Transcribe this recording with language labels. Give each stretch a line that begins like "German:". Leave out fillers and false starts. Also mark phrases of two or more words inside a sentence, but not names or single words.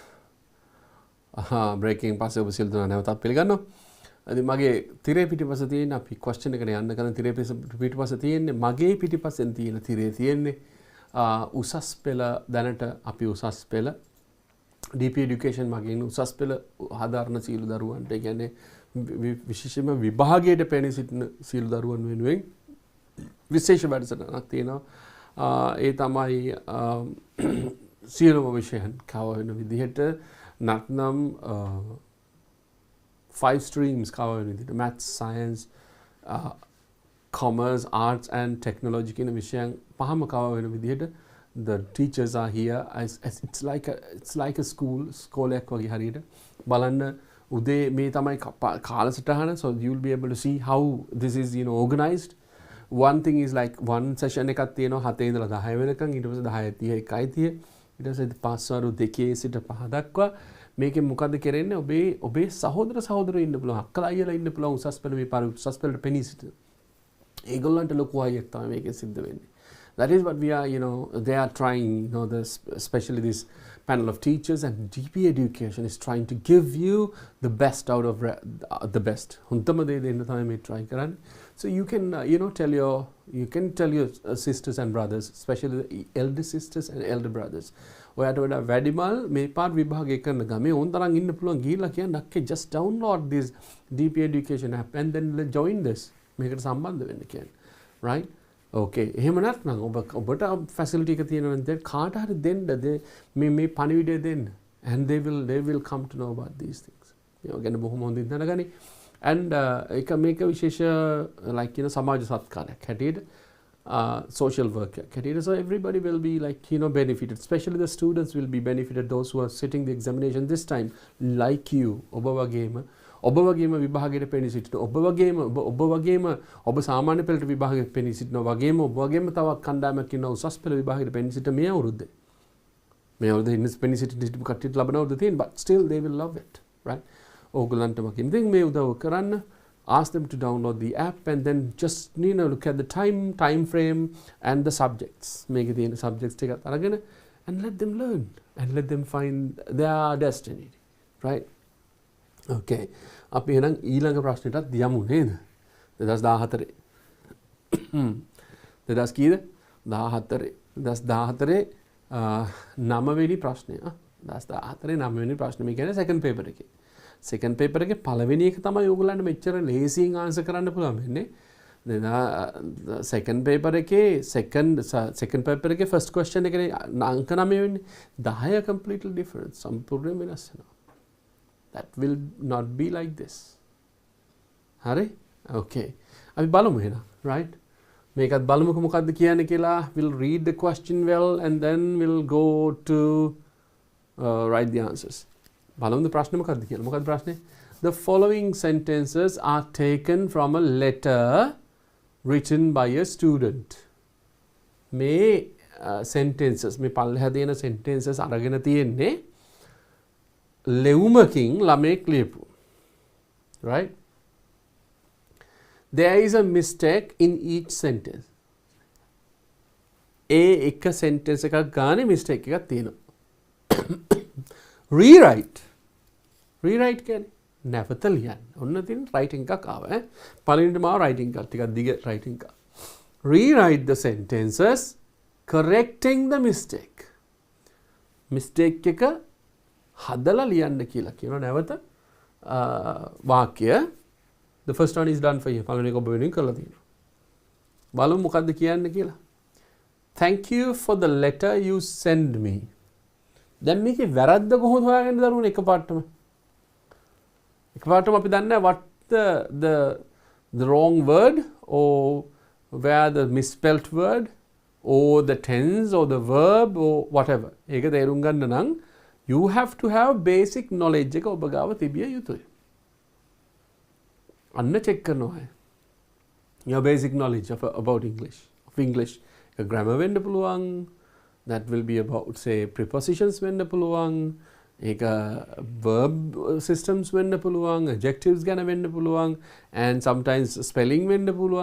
Sinhala: Breaking පස්සේ ඔබ සියලු දෙනා නැවතත් පිළිගන්නවා. ඉතින් මගේ තිරේ පිටිපස්ස තියෙන අපි question එකට යන්න කරන තිරේ පිටිපස්ස තියෙන්නේ මගේ පිටිපස්සෙන් තියෙන තිරේ තියෙන්නේ උසස් පෙළ දැනට අපි උසස් පෙළ DP Education මගින් උසස් පෙළ හදාරන සියලු දරුවන්ට කියන්නේ විශේෂයෙන්ම විභාගයට පැමිණ සිටින සියලු දරුවන් වෙනුවෙන් විශේෂ වැඩසටහනක් තියෙනවා. ඒ තමයි සියලුම විෂයන් cover වෙන විදිහට නැත්නම් 5 streams cover වෙන විදිහට
English: maths science commerce arts and technology
Sinhala: කියන විෂයන් පහම cover වෙන විදිහට
English: the teachers are here as it's like a school
Sinhala: ස්කෝලයක් වගේ හරියට බලන්න උදේ මේ තමයි කාලසටහන
English: so you'll be able to see how this is organized. One thing is like one session
Sinhala: එකක් තියෙනවා 7 ඉඳලා 10 වෙනකන් ඊට පස්සේ 10:30 1:30 ඊට පස්සේ පාස්වර්ඩ් 2 සිට 5 දක්වා මේකෙන් මොකද කරන්නේ ඔබේ සහෝදර සහෝදරයෝ ඉන්න පුළුවන් අක්කලා අයියලා ඉන්න පුළුවන් උසස් පෙළ මේ පාර උසස් පෙළට පෙනී සිටින ඒගොල්ලන්ට ලොකු අයයක් තමයි මේකෙන් සිද්ධ වෙන්නේ.
English: That is what we are they are trying especially this panel of teachers and DP Education is trying to give you the best out of the best.
Sinhala: හොඳම දේ දෙන්න තමයි මේ try කරන්නේ.
English: So you can tell your sisters and brothers, especially the elder sisters and elder brothers.
Sinhala: ඔයාට වඩා වැඩිමල් මේ පාඩ විභාගය කරන ගමේ ඕන තරම් ඉන්න පුළුවන් ගිහිල්ලා කියන්න අක්කේ
English: just download this DP Education app and then join this.
Sinhala: මේකට සම්බන්ධ වෙන්න කියන්නේ.
English: Right? Okay.
Sinhala: එහෙම නැත්නම් ඔබට facility එක තියෙනවා නම් කාට හරි දෙන්න මේ පණිවිඩය දෙන්න
English: and they will come to know about these things.
Sinhala: මේවා ගැන බොහොම හොඳින් දැනගනි.
English: And
Sinhala: එක මේක විශේෂ
English: like
Sinhala: සමාජ සත්කාරයක් හැටියට
English: social work හැටියට, so everybody will be like benefited, especially the students will be benefited, those who are sitting the examination this time like you.
Sinhala: ඔබ වගේම විභාගයට පෙනී සිටින, ඔබ වගේම ඔබ සාමාන්‍ය පෙළට විභාගයට පෙනී සිටින වගේම ඔබ වගේම තවත් කණ්ඩායමක් ඉන්නවා උසස් පෙළ විභාගයට පෙනී සිටින මේ අවුරුද්දේ. මේ අවුරුද්දේ ඉන්න පෙනී සිටින කට්ටියට ලබන අවුරුද්ද තියෙන,
English: but still they will love it, right?
Sinhala: ඕගොල්ලන්ටම ඉතින් මේ උදව් කරන්න,
English: ask them to download the app and then just look at the time frame and the subjects.
Sinhala: මේකේ තියෙන subjects ටිකත් අරගෙන
English: and let them learn and let them find their destiny, right?
Sinhala: Okay. අපි එහෙනම් ඊළඟ ප්‍රශ්නෙටත් යමු නේද? 2014. 2000 කීයද? 14. 2014 9 වෙනි ප්‍රශ්නය. 2014 9 වෙනි ප්‍රශ්නේ. මේ කියන්නේ
English: second paper
Sinhala: එකේ.
English: second paper
Sinhala: එකේ පළවෙනි එක තමයි ඕගොල්ලන්ට මෙච්චර ලේසියෙන් answer කරන්න පුළුවන් වෙන්නේ.
English: second paper
Sinhala: එකේ
English: second paper
Sinhala: එකේ
English: first question
Sinhala: එකේ අංක 9 වෙන්නේ.
English: 10 completely different.
Sinhala: සම්පූර්ණයෙන් වෙනස් වෙනවා.
English: That will not be like this.
Sinhala: හරි? Okay. අපි බලමු එහෙනම්, right? මේකත් බලමුකෝ මොකද්ද කියන්නේ කියලා.
English: We'll read the question well and then we'll go to write the answers.
Sinhala: බලමු ප්‍රශ්නේ මොකද්ද කියලා. මොකද්ද ප්‍රශ්නේ?
English: The following sentences are taken from a letter written by a student.
Sinhala: මේ sentences මේ පල්ලෙහා තියෙන sentences අරගෙන තියෙන්නේ ලෙවුමකින් ළමෙක් ලියපු.
English: Right? There is a mistake in each sentence.
Sinhala: එක sentence එකක් ගානේ mistake එකක් තියෙනවා. Rewrite කියන්නේ නැවත ලියන්න. ඔන්න තියෙන writing එකක් ආවා. පළවෙනිට මාව writing එකක් ටිකක් දිග writing එකක්.
English: Rewrite the sentences correcting the mistake.
Sinhala: Mistake එක හදලා ලියන්න කියලා කියනවා නැවත වාක්‍ය.
English: The first one is done for you.
Sinhala: පළවෙනි එක ඔබ වෙනුවෙන් කරලා තියෙනවා. බලමු මොකද්ද කියන්න කියලා.
English: Thank you for the letter you send me.
Sinhala: දැන් මේකේ වැරද්ද කොහොමද හොයාගන්නේ දරුවනේ එකපාරටම? එකපාරටම අපි දන්නේ
English: what the wrong word or where the misspelt word or the tense or the verb or whatever.
Sinhala: ඒක තේරුම් ගන්න නම්
English: you have to have basic knowledge
Sinhala: එක ඔබ ගාව තිබිය යුතුයි. අන්න check කරනවා.
English: Your basic knowledge about English. Of English. Grammar
Sinhala: වෙන්න පුළුවන්.
English: That will be about say prepositions
Sinhala: වෙන්න පුළුවන්. ඒක
English: verb systems
Sinhala: වෙන්න පුළුවන්. Adjectives ගැන වෙන්න පුළුවන්.
English: And sometimes spelling
Sinhala: වෙන්න පුළුවන්.